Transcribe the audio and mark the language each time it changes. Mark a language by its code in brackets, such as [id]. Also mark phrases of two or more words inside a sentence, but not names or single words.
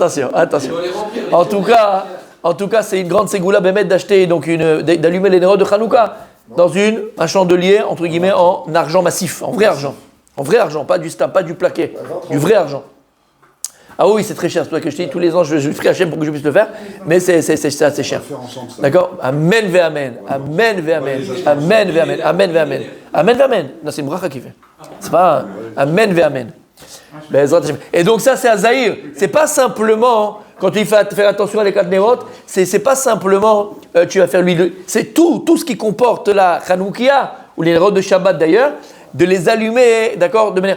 [fr] En tout cas, c'est une grande [he] סגולה באמת [fr] d'acheter donc d'allumer les Nérod de Hanouka dans un chandelier entre guillemets en argent massif, en vrai argent, pas du stamp, pas du plaqué, du vrai argent. Ah oui, c'est très cher. C'est pour ça que je dis tous les ans, je ferai Hachem pour que je puisse le faire, mais c'est assez cher. D'accord? [he] אמן ואמן, אמן ואמן, אמן ואמן, אמן ואמן, אמן ואמן. [fr] Non, c'est une bracha qui fait. C'est pas [he] אמן ואמן. [fr] Et donc ça, c'est Azaïr. C'est pas simplement quand tu fais faire attention à les 4 Nérot, c'est pas simplement tu vas faire l'huile. C'est tout ce qui comporte la Hanoukia ou les Nérot de Shabbat d'ailleurs, de les allumer, d'accord, de manière.